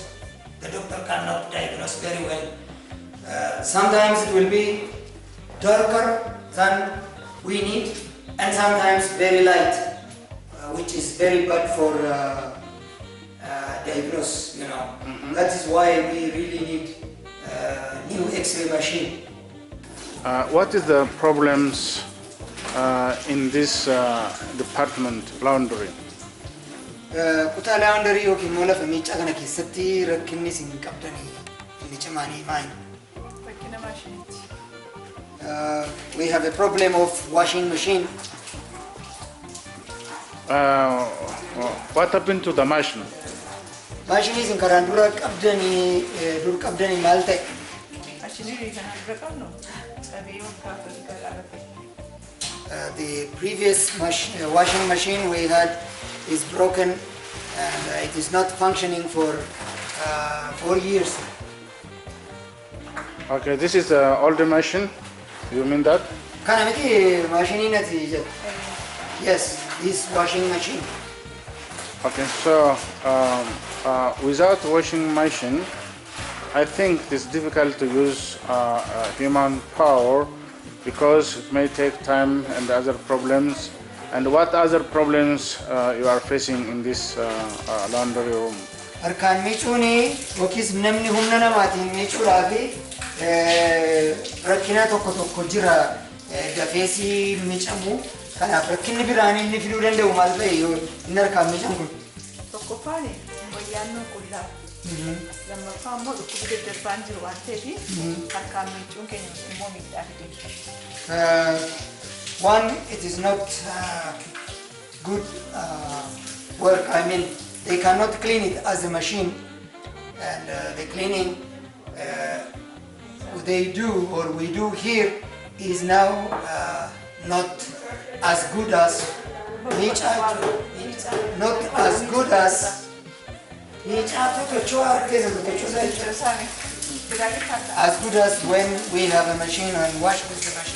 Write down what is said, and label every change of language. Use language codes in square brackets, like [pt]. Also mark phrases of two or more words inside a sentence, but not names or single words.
[en] The doctor cannot diagnose very well. Sometimes it will be darker than we need, and sometimes very light, which is very bad for diagnosis, you know. That is why we really need new X-ray machine. What is the problems in this department, laundry? [om] Kutaa laundry yookiin immoo lafa miiccaa kana keessatti rakkinni isin qabdanii inni cimaanii maali? Rakkina maashiniiti. [en] We have a problem of washing machine. What happened to the machine? [om] Machine isin karaan dura qabdanii maal ta'e? Maashiniin kana dura qabnu cabee waggaa galaafate. [en] The previous washing machine we had is broken and it is not functioning for 4 years. Okay, this is the older machine. You mean that? [om] Kana miti machine ati jedhu. [en] Yes, this washing machine. Okay, so without washing machine, I think it's difficult to use human power because it may take time and other problems. And what other problems you are facing in this laundry room? [om] Harkaan miicuuni yookiis namni humna namaatiin miicuudhaafi rakkina tokko jira dafeesii miicamu. Kanaaf rakkinni biraan inni fiduu danda'u maal ta'e yoo inni harkaan miicamu kun? Tokkoffaan wayyaan nu qullaa. Lammaffaan immoo dhukkubi daddarbaan jiru waan ta'eef harkaan miicuun keenya immoo miidhaa fide. [en] One, it is not good work. I mean, they cannot clean it as a machine, and the cleaning they do or we do here is now not as good as when we have a machine and wash with the machine.